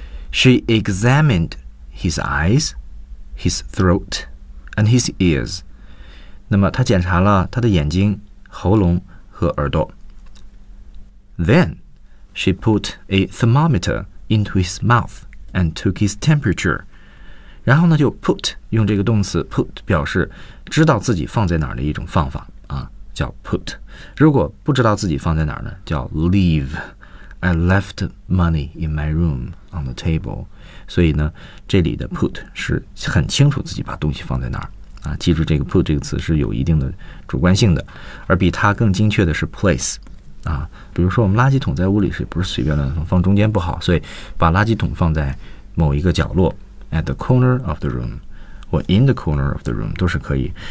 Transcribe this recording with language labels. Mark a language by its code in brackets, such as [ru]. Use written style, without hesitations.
[en] She examined his eyes, his throat, and his ears. [zh] 那么她检查了他的眼睛、喉咙和耳朵。 [en] Then she put a thermometer into his mouth and took his temperature. [zh] 然后呢就 put, 用这个动词 put 表示知道自己放在哪儿的一种方法啊，叫 put。如果不知道自己放在哪儿呢，叫 leave。 [en] I left money in my room on the table. [zh] 所以呢，这里的 put 是很清楚自己把东西放在哪儿啊。记住这个 put 这个词是有一定的主观性的，而比它更精确的是 place 啊。比如说我们垃圾桶在屋里是不是随便乱放，放中间不好，所以把垃圾桶放在某一个角落 ， [en] at the corner of the room， [zh] 或 [en] in the corner of the room [zh] 都是可以。